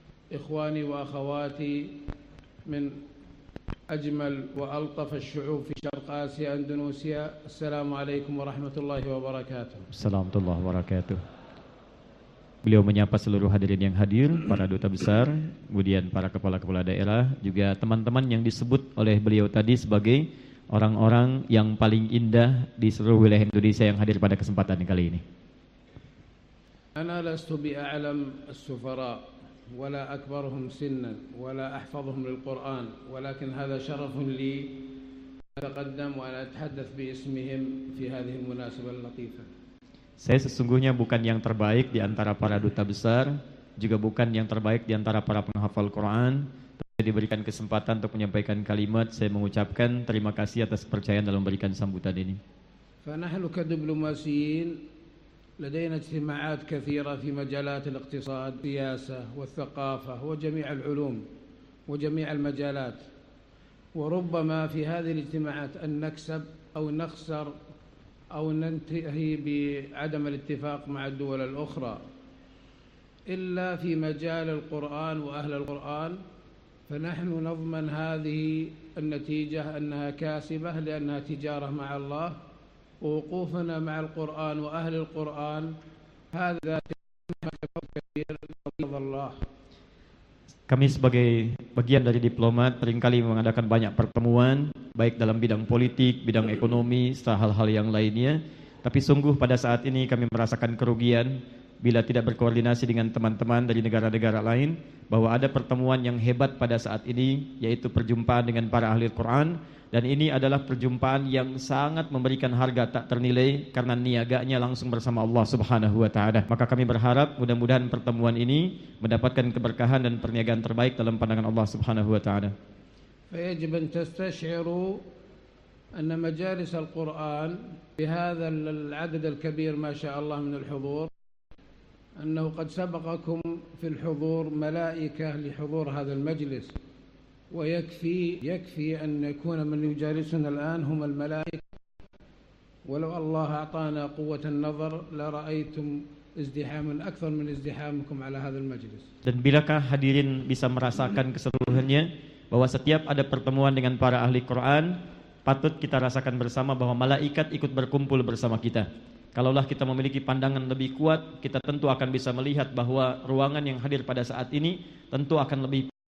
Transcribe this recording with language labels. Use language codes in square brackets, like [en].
[ar] Ikhwani wa akhawati min أجمل وألطف الشعوب في شرق آسيا أندونيسيا السلام عليكم ورحمة الله وبركاته السلام الله وبركاته. [id] Beliau menyapa seluruh hadirin yang hadir, para duta besar, kemudian para kepala-kepala daerah, juga teman-teman yang disebut oleh beliau tadi sebagai orang-orang yang paling indah di seluruh wilayah Indonesia yang hadir pada kesempatan kali ini. [ar] أنا لست بأعلم السفراء ولا أكبرهم سنا ولا أحفظهم للقرآن ولكن هذا شرف لي أتقدم وأنا أتحدث باسمهم في هذه المناسبة اللطيفة. [id] Saya sesungguhnya bukan yang terbaik di antara para duta besar, juga bukan yang terbaik di antara para penghafal Quran. Saya diberikan kesempatan untuk menyampaikan kalimat. Saya mengucapkan terima kasih atas kepercayaan dalam memberikan sambutan ini. [ar] فَنَحْنُ كَدِبْلُمَاسِيِّينَ لدينا اجتماعات كثيرة في مجالات الاقتصاد والسياسة والثقافة وجميع العلوم وجميع المجالات وربما في هذه الاجتماعات أن نكسب أو نخسر أو ننتهي بعدم الاتفاق مع الدول الأخرى إلا في مجال القرآن وأهل القرآن فنحن نضمن هذه النتيجة أنها كاسبة لأنها تجارة مع الله ووقوفنا مع القرآن وأهل القرآن هذا كبير لفضل الله. [id] Kami sebagai bagian dari diplomat seringkali mengadakan banyak pertemuan baik dalam bidang politik, bidang ekonomi, serta hal-hal yang lainnya. Tapi sungguh pada saat ini kami merasakan kerugian bila tidak berkoordinasi dengan teman-teman dari negara-negara lain bahwa ada pertemuan yang hebat pada saat ini yaitu perjumpaan dengan para ahli Quran. Dan ini adalah perjumpaan yang sangat memberikan harga tak ternilai karena niaganya langsung bersama Allah Subhanahu wa taala. Maka kami berharap mudah-mudahan pertemuan ini mendapatkan keberkahan dan perniagaan terbaik dalam pandangan Allah Subhanahu wa taala. [ar] Fa yajib an tastashiru an majalis al-Qur'an bi hadha al-'adad al-kabir ma syaa Allah min al-hudhur annahu qad sabaqakum fi al-hudhur malaa'ikah li hudhur hadha al-majlis. ويكفي أن يكون من يجالسنا الآن هم الملائكة ولو الله أعطانا قوة النظر لرأيتم ازدحام أكثر من ازدحامكم على هذا المجلس. [id] Dan bilakah hadirin bisa merasakan keseluruhannya bahwa setiap ada pertemuan dengan para ahli Quran patut kita rasakan bersama bahwa malaikat ikut berkumpul bersama kita. Kalaulah kita memiliki pandangan lebih kuat, kita tentu akan bisa melihat bahwa ruangan yang hadir pada saat ini tentu akan lebih.